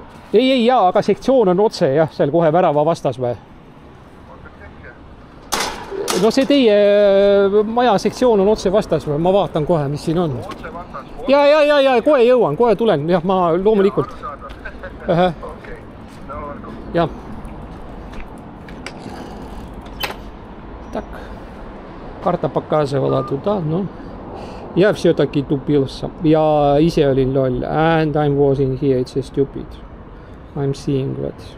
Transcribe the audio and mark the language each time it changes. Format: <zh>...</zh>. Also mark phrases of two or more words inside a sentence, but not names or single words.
<et>Ei, aga sektsioon on otse, jah, seal kohe värava vastas või? No see teie maja sektsioon on otse vastas või? Ma vaatan kohe, mis siin on. Otse vastas? Ja, kohe jõuan, kohe tulen. Jah, ma loomulikult. Okei, no olgu. Jah.</et> <ru>Так, карта показывала туда, но я все-таки тупился.</ru> <et>Я ise olin loll.</et> <en>And I'm wasing here, it's stupid. I'm seeing that.</en>